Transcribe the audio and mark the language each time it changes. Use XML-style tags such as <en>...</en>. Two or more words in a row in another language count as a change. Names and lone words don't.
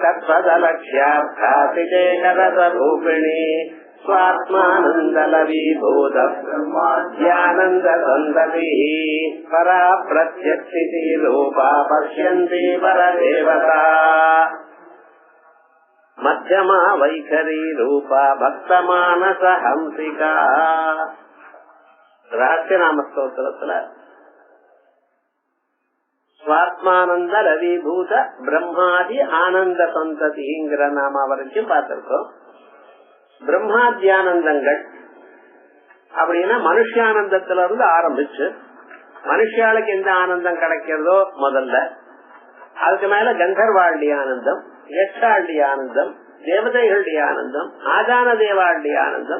<sa>तत्पदलक्ष्यार्थातिशेखरतरूपिणी स्वात्मानन्दलवीभूत ब्रह्माद्यानन्दसन्दतिः परा प्रत्यक्षिति रूपा पश्यन्ति परदेवता मध्यमा वैखरी रूपा भक्तमानस हंसिका।</sa> <ta>ரகசியநாம ஸ்தோத்திரத்துல சுவாத்மானந்த ரவிபூத பிரம்மாதி ஆனந்த சந்ததிங்கிற நாம வரைக்கும் பார்த்திருக்கோம். பிரம்மாத்தியானந்தங்கள் அப்படின்னா மனுஷானந்தத்துல இருந்து ஆரம்பிச்சு மனுஷாளுக்கு எந்த ஆனந்தம் கிடைக்கிறதோ முதல்ல, அதுக்கு மேல கந்தர்வாளுடைய ஆனந்தம், யக்ஷாளுடைய ஆனந்தம், தேவதைகளுடைய ஆனந்தம், ஆதான தேவாளுடைய ஆனந்தம்.</ta>